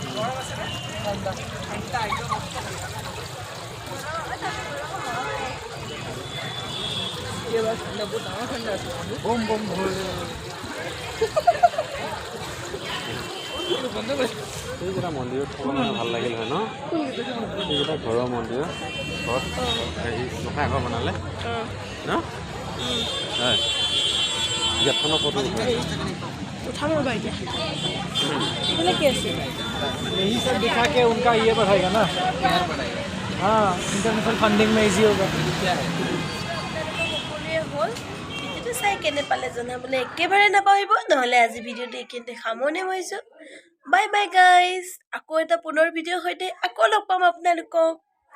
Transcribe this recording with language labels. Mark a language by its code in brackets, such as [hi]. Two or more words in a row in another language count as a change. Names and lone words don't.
[as] এইকেইটা মন্দিৰত থ'ব মানে ভাল লাগিল হয় ন এইকেইটা ঘৰৰ মন্দিৰত ঘৰত হেৰি গোঁসাই ঘৰ বনালে ন হয় গেটখনৰ ফটো উঠাম ৰ'বা এতিয়া এইবিলাক কি আছে [hi] यही सब दिखा के उनका ये बढ़ाएगा ना हाँ [en] international funding [hi] में इजी होगा [as] সকলোৱে হ'ল ভিডিঅ'টো চাই কেনে পালে জনাবলৈ একেবাৰে নাপাহৰিব নহ'লে আজি ভিডিঅ'টো এইখিনিতে সামৰণি মাৰিছোঁ [en] bye bye guys [as] আকৌ এটা পুনৰ ভিডিঅ'ৰ সৈতে আকৌ লগ পাম আপোনালোকক